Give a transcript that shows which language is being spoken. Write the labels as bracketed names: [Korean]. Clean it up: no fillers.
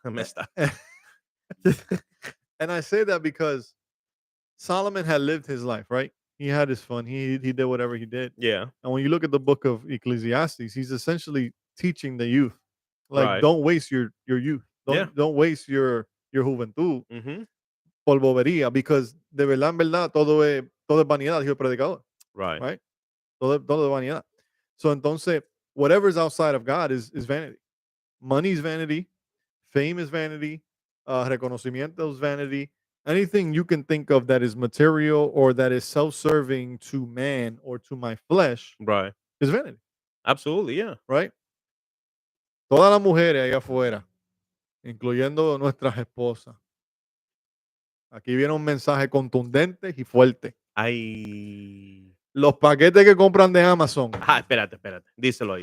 [English] I messed up. and I say that because Solomon had lived his life, right? He had his fun. He did whatever he did. Yeah, And when you look at the book of Ecclesiastes, he's essentially teaching the youth, like, right. don't waste your youth. Yeah. Don't waste your juventud Mhm. [Spanish] por bobería, because de verdad, en verdad, todo es vanidad, dijo el predicador, [English] Right, [Spanish] right? Todo es vanidad. [English] So entonces, whatever is outside of God is vanity. Money is vanity, fame is vanity, reconocimiento is vanity. Anything you can think of that is material or that is self-serving to man or to my flesh right. is vanity, Absolutely, yeah. right? [Spanish] Todas las mujeres allá afuera, incluyendo nuestras esposas. Aquí viene un mensaje contundente y fuerte. Ay. Los paquetes que compran de Amazon, Espérate, espérate. Díselo ahí,